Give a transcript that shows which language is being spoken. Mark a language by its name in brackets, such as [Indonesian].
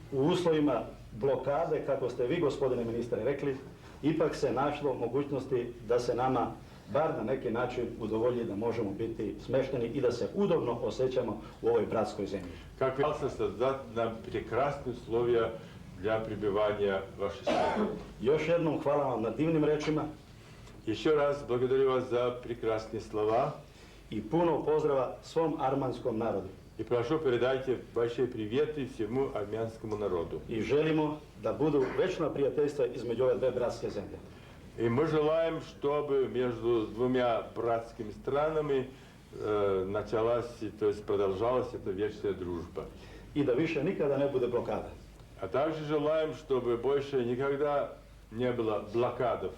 [Serbian] u uslovima blokade, kako ste vi, gospodine ministre, rekli, ipak se našlo mogućnosti da se nama bar na neki način udovolji da možemo biti smešteni i da se udobno osjećamo u ovoj bratskoj zemlji. [Russian] Как пытался создать нам прекрасные условия для пребывания в вашей стране. [Serbian] Još jednom hvala vam na divnim rečima [Russian] Еще раз благодарю вас за прекрасные слова [Serbian] i puno pozdrava svom armanskom narodu. [Russian] и прошу передайте большие приветы всему армянскому народу. [Serbian] I želimo da budu večna prijateljstva između ove dve bratske zemlje. [Russian] И мы желаем, чтобы между двумя братскими странами началась, то есть продолжалась эта вечная дружба. [Serbian] I da više nikada ne bude blokada. [Russian] А также желаем, чтобы больше никогда не было блокадов